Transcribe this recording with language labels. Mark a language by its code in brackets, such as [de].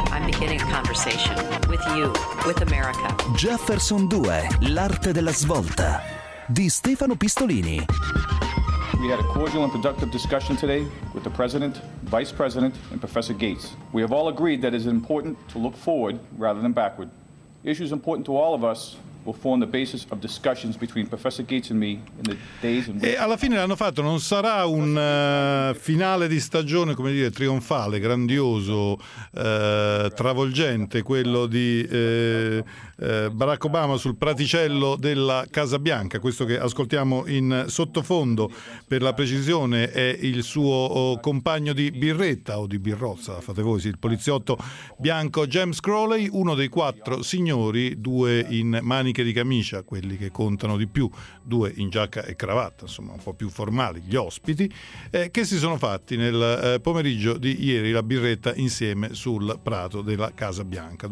[en] I'm beginning a conversation with you, with America. [it] Jefferson 2, l'arte della svolta, di Stefano Pistolini. [en] We had a cordial and productive discussion today with the President, Vice President, and Professor Gates. We have all agreed that it is important to look forward rather than backward. Issues important to all of us will form the basis of discussions between Professor Gates and me in the days and weeks. [it] E alla fine l'hanno fatto, non sarà un finale di stagione, come dire, trionfale, grandioso, travolgente, quello di Barack Obama sul praticello della Casa Bianca. Questo che ascoltiamo in sottofondo, per la precisione, è il suo compagno di birretta o di birrozza, fate voi, sì, il poliziotto bianco James Crowley, uno dei quattro signori, due in maniche di camicia, quelli che contano di più, due in giacca e cravatta, insomma un po' più formali, gli ospiti, che si sono fatti nel pomeriggio di ieri la birretta insieme sul prato della Casa Bianca.